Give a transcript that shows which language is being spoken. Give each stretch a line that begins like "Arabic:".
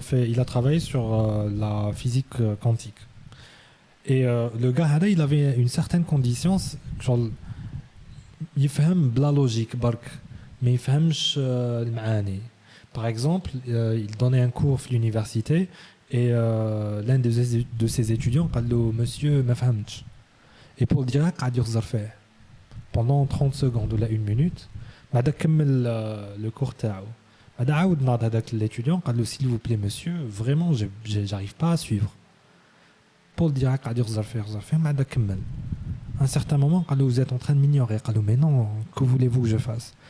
French: Il a travaillé sur la physique quantique. Et le gars, il avait une certaine condition, genre, il fait
Arabic: بلا
French: logique
Arabic: برك.
French: Mais il
Arabic: فهمش المعاني.
French: Par exemple, il donnait un cours à l'université et l'un de ses étudiants
Arabic: قال له
French: monsieur
Arabic: ما فهمتش.
French: Et Paul Dirac
Arabic: قعد يخزر فيه
French: pendant 30 secondes ou là 1 minute.
Arabic: بعد كمل
French: le cours
Arabic: تاعو. بعد عاود ناض هذاك
French: l'étudiant
Arabic: قال له
French: s'il vous plaît monsieur vraiment j'arrive pas à suivre.
Arabic: Paul Dirac قعد يخزر فيه بعد كمل.
French: À un certain moment
Arabic: قال له
French: vous êtes en train de m'ignorer. قال له mais non, que voulez-vous que je fasse?